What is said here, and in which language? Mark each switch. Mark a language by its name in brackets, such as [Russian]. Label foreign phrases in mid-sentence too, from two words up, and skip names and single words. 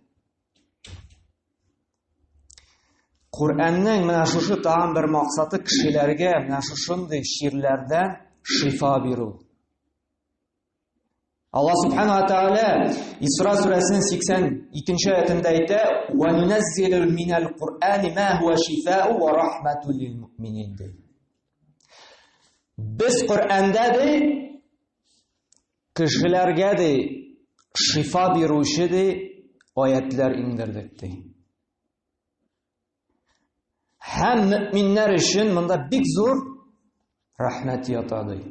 [Tatar] Куръанның менә шушы тагын бер максаты кешеләргә менә шушындый ширләрдән шифа бирү. Аллаһ Субханаһу ва Тәгалә Исра сүрәсенең 82-нче аятында әйтә: [Arabic] "وننزل من القرآن ما هو شفاء ورحمة للمؤمنين." [Tatar] Без Куръанда кешеләргә шифа бирүче аятлар индердек. Һәм мөэминнәр өчен монда бик зур рәхмәт ята.